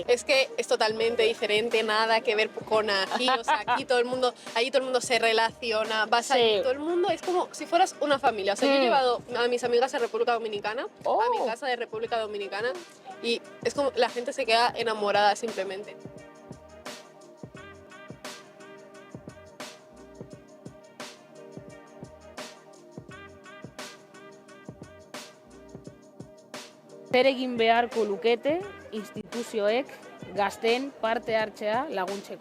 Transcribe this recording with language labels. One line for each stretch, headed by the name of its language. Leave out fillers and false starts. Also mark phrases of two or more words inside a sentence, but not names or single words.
Spanish: Es que es totalmente diferente, nada que ver con aquí, o sea, aquí todo el mundo se relaciona, vas ahí, todo el mundo es como si fueras una familia. O sea, yo he llevado a mis amigas a República Dominicana, a mi casa de República Dominicana, y es como la gente se queda enamorada simplemente.
Basque: Zer egin beharko lukete instituzioek gazteen parte hartzea laguntzeko?